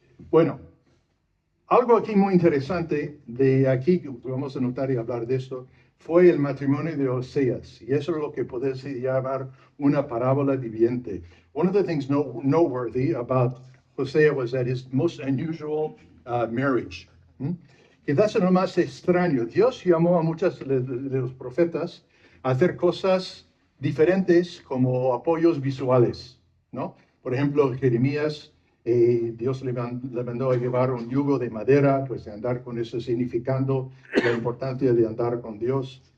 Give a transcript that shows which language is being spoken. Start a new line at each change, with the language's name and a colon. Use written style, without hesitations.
Spanish: Bueno, algo aquí muy interesante de aquí que vamos a notar y hablar de esto fue el matrimonio de Oseas, y eso es lo que puede llamar una parábola viviente.
English: One of the things noteworthy about Hosea was that his most unusual marriage.
Spanish: Quizás es lo más extraño. Dios llamó a muchos de los profetas a hacer cosas diferentes como apoyos visuales, ¿no? Por ejemplo, Jeremías, Dios le mandó a llevar un yugo de madera, pues de andar con eso, significando la importancia de andar con Dios.